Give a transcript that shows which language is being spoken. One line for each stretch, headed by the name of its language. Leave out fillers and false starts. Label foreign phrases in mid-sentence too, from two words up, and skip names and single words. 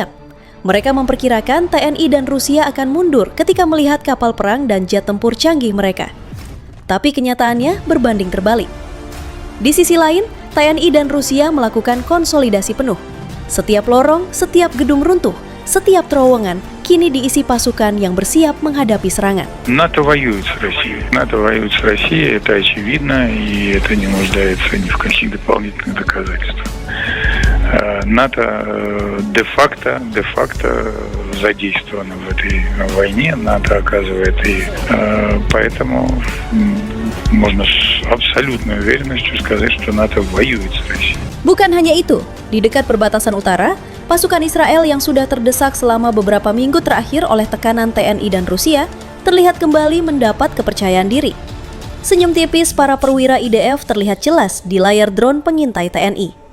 Indonesian: Mereka memperkirakan TNI dan Rusia akan mundur ketika melihat kapal perang dan jet tempur canggih mereka. Tapi kenyataannya berbanding terbalik. Di sisi lain, TNI dan Rusia melakukan konsolidasi penuh. Setiap lorong, setiap gedung runtuh, setiap terowongan kini diisi pasukan yang bersiap menghadapi serangan.
Russian: НАТО воюет с Россией. НАТО воюет с Россией, это очевидно, и это не нуждается ни в каких дополнительных доказательствах. НАТО де-факто задействовано в этой войне, НАТО оказывает, и поэтому можно с абсолютной уверенностью сказать, что НАТО воюет с Россией.
Indonesian: Bukan hanya itu, di dekat perbatasan utara, pasukan Israel yang sudah terdesak selama beberapa minggu terakhir oleh tekanan TNI dan Rusia terlihat kembali mendapat kepercayaan diri. Senyum tipis para perwira IDF terlihat jelas di layar drone pengintai TNI.